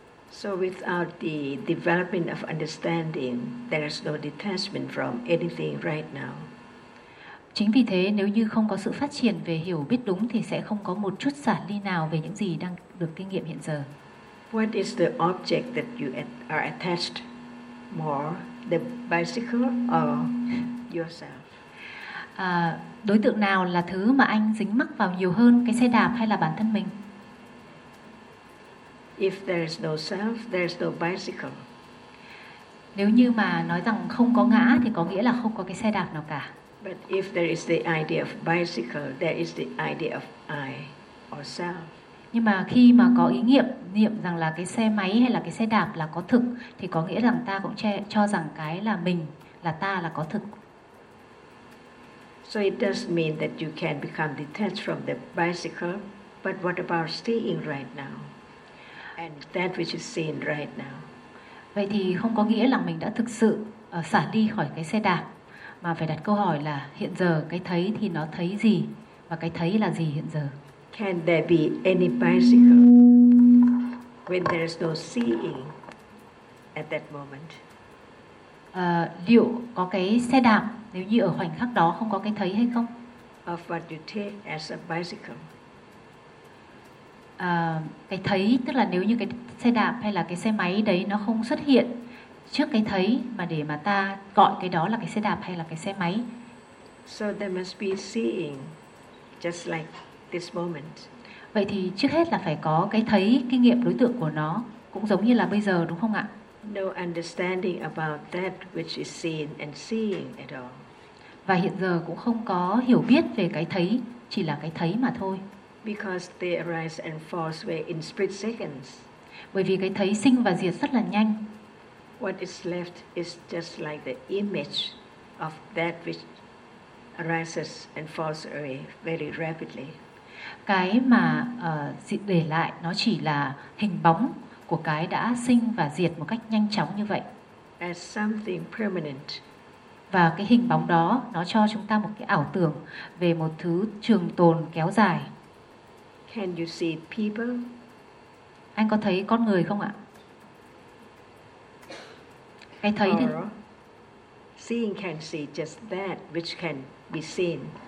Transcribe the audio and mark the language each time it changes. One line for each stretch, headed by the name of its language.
English: So without the development of understanding, there is no detachment from anything right now.
Vietnamese: Chính vì thế, nếu như không có sự phát triển về hiểu biết đúng thì sẽ không có một chút xả ly nào về những gì đang được kinh nghiệm hiện giờ.
English: What is the object that you are attached more, the bicycle or yourself?
Vietnamese: Đối tượng nào là thứ mà anh dính mắc vào nhiều hơn, cái xe đạp hay là bản thân mình?
English: If there is no self, there is no bicycle.
Vietnamese: Nếu như mà nói rằng không có ngã thì có nghĩa là không có cái xe đạp nào cả.
English: But if there is the idea of bicycle, there is the idea of I or self.
Vietnamese: Nhưng mà khi mà có ý niệm rằng là cái xe máy hay là cái xe đạp là có thực thì có nghĩa rằng ta cũng cho rằng cái là mình, là ta là có thực.
English: So it does mean that you can become detached from the bicycle, but what about staying right now? And that which is seen right now.
Vietnamese: Vậy thì không có nghĩa là mình đã thực sự xả đi khỏi cái xe đạp, mà phải đặt câu hỏi là hiện giờ cái thấy thì nó thấy gì và cái thấy là gì hiện giờ?
English: Can there be any bicycle when there is no seeing at that moment?
Vietnamese: Liệu có cái xe đạp nếu như ở khoảnh khắc đó không có cái thấy hay không?
English: Of what you take as a bicycle.
Vietnamese: Cái thấy tức là nếu như cái xe đạp hay là cái xe máy đấy nó không xuất hiện trước cái thấy mà để mà ta gọi cái đó là cái xe đạp hay là cái xe máy.
English: So there must be seeing just like this moment.
Vietnamese: Vậy thì trước hết là phải có cái thấy kinh nghiệm đối tượng của nó cũng giống như là bây giờ đúng không ạ?
English: No understanding about that which is seen and seeing at all.
Vietnamese: Và hiện giờ cũng không có hiểu biết về cái thấy, chỉ là cái thấy mà thôi.
English: because they arise and fall away in split seconds.
Vietnamese: Bởi vì cái thấy sinh và diệt rất là nhanh.
English: What is left is just like the image of that which arises and falls away very rapidly.
Vietnamese: Cái mà để lại nó chỉ là hình bóng của cái đã sinh và diệt một cách nhanh chóng như vậy.
English: As something permanent.
Vietnamese: Và cái hình bóng đó nó cho chúng ta một cái ảo tưởng về một thứ trường tồn kéo dài.
English: Can you see people?
Vietnamese: Anh có thấy con người không ạ? Cái thấy thì...
English: Seeing can see just that which can be seen.